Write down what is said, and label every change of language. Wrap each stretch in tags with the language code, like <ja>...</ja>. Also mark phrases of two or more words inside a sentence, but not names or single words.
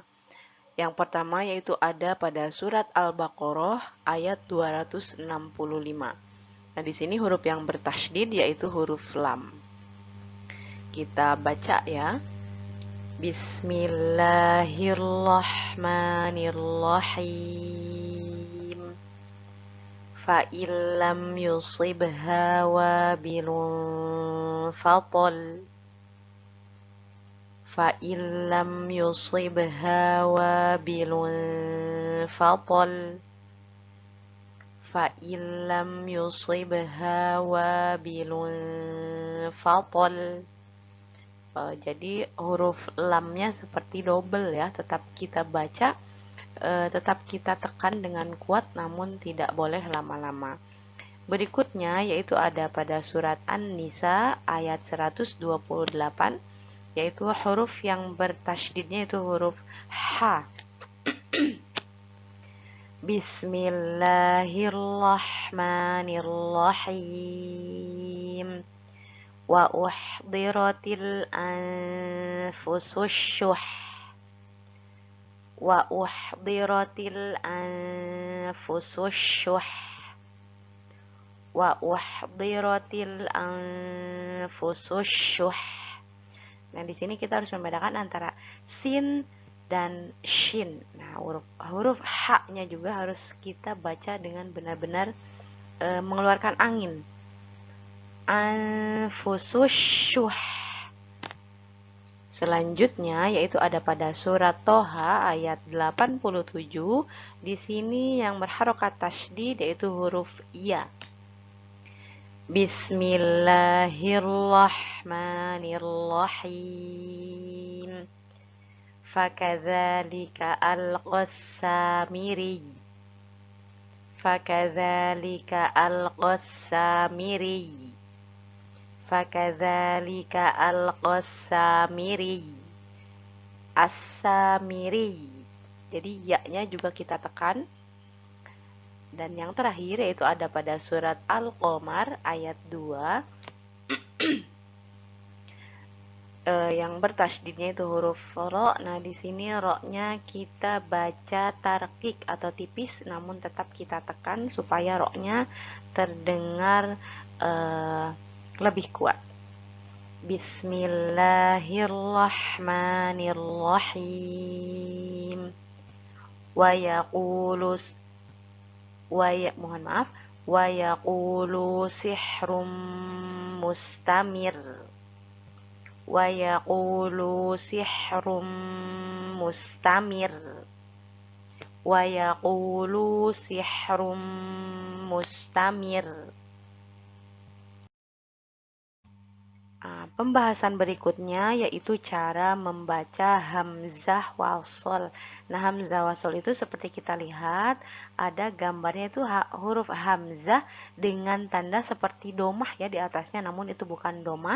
<id>Yang pertama yaitu ada pada surat Al-Baqarah ayat 265. Nah, di sini huruf yang bertasdid yaitu huruf lam. Kita baca ya.</id> <ar>بسم الله الرحمن الرحيم. فإن لم يصبها وابل فطل. فإن لم يصبها وابل فطل. فإن لم يصبها وابل فطل.</ar> <id>Jadi huruf lamnya seperti double ya, tetap kita baca, tetap kita tekan dengan kuat, namun tidak boleh lama-lama. Berikutnya yaitu ada pada surat An-Nisa ayat 128, yaitu huruf yang bertasydidnya itu huruf H.</id> <ar>بسم الله الرحمن الرحيم. وأحضرت الأنفس الشح. وأحضرت الأنفس الشح. وأحضرت الأنفس الشح.</ar> <id>Nah, di sini kita harus membedakan antara sin dan shin. Nah, huruf H-nya juga harus kita baca dengan benar-benar mengeluarkan angin.</id> <ar>الأنفس الشح.</ar> <id>Selanjutnya yaitu ada pada surat Toha ayat 87. Di sini yang berharokat tasydid yaitu huruf ya.</id> <ar>بسم الله الرحمن الرحيم. فكذلك ألقى السامري. فكذلك ألقى السامري. فكذلك ألقى السامري.</ar> <id>As-samiri. Jadi ya-nya juga kita tekan. Dan yang terakhir yaitu ada pada surat Al-Qamar ayat 2. Yang bertasydidnya itu huruf ro. Nah, di sini ro-nya kita baca tarkik atau tipis, namun tetap kita tekan supaya ro-nya terdengar lebih kuat.</id> <ar>بسم الله الرحمن الرحيم. ويقولوا سحر مستمر. ويقولوا سحر مستمر. ويقولوا سحر مستمر.</ar> <id>Pembahasan berikutnya yaitu cara membaca hamzah wasol. Nah, hamzah wasol itu seperti kita lihat ada gambarnya itu huruf hamzah dengan tanda seperti domah ya di atasnya, namun itu bukan domah.</id>